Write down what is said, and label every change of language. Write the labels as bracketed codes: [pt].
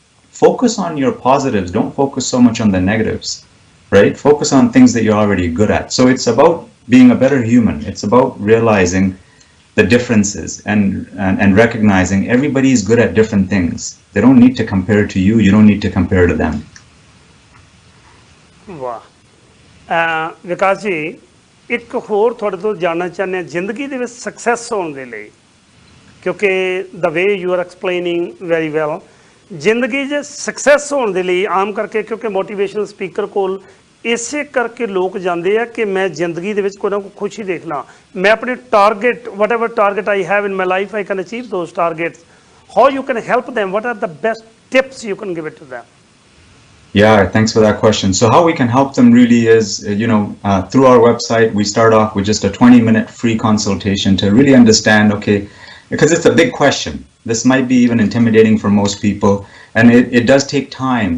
[en] Focus on your positives. Don't focus so much on the negatives, right? Focus on things that you're already good at. So it's about being a better human. It's about realizing the differences and recognizing everybody is good at different things. They don't need to compare to you. You don't need to compare to them. [pa] ਵਾਹ, ਵਿਕਾਸ ਜੀ, ਇੱਕ ਹੋਰ ਤੁਹਾਡੇ ਤੋਂ ਜਾਣਨਾ ਚਾਹੁੰਦੇ ਹਾਂ, ਜ਼ਿੰਦਗੀ ਦੇ ਵਿੱਚ ਸਕਸੈਸ ਹੋਣ ਦੇ ਲਈ, ਕਿਉਂਕਿ [en] the way you are explaining very well, [pa] ਜ਼ਿੰਦਗੀ 'ਚ ਸਕਸੈਸ ਹੋਣ ਦੇ ਲਈ ਆਮ ਕਰਕੇ, ਕਿਉਂਕਿ ਮੋਟੀਵੇਸ਼ਨਲ ਸਪੀਕਰ ਕੋਲ ਇਸੇ ਕਰਕੇ ਲੋਕ ਜਾਂਦੇ ਆ ਕਿ ਮੈਂ ਜ਼ਿੰਦਗੀ ਦੇ ਵਿੱਚ ਕੋਈ ਨਾ ਕੋਈ ਖੁਸ਼ੀ ਦੇਖ ਲਾਂ, ਮੈਂ ਆਪਣੇ target, [en] Whatever target I have in my life, I can achieve those targets. [pa] How you can help [en] them? What are the best tips you can give it to them? Yeah, thanks for that question. So how we can help them really is, through our website, we start off with just a 20-minute free consultation to really understand, okay, because it's a big question. This might be even intimidating for most people, and it does take time.